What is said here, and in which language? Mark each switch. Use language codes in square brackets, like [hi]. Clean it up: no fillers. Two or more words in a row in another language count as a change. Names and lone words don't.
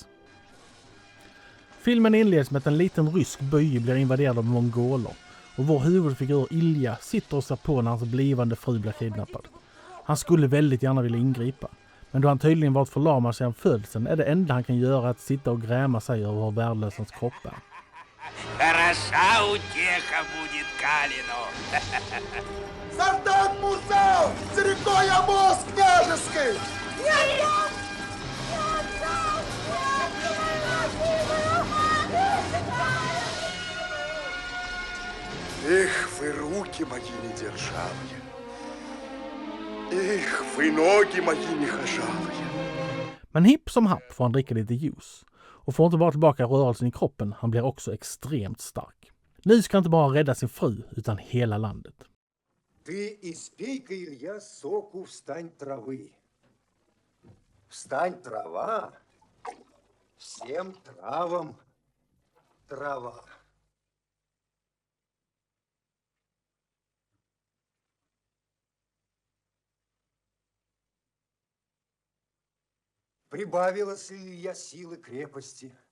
[sv] Filmen inleds med att en liten rysk by blir invaderad av mongoler och vår huvudfigur Ilja sitter och ser på när hans blivande fru blir kidnappad. Han skulle väldigt gärna vilja ingripa, men då han tydligen varit förlamad sedan födseln är det enda han kan göra att sitta och gräma sig över hur värdelös hans kropp är. [ru] Хороша утеха будет Калину. Солдат Мусал! За рекой обоз княжеский! Эх, вы руки мои недержавые! Эх, вы ноги мои нехожавые! [sv] Men hipp som happ får han dricka lite juice. Och får inte bara tillbaka rörelsen i kroppen, han blir också extremt stark. Nu ska han inte bara rädda sin fru, utan hela landet. [ru] Ты испей-ка, Илья, соку встань травы. Встань трава, всем травам трава. Прибавилось ли, Илья, силы крепости?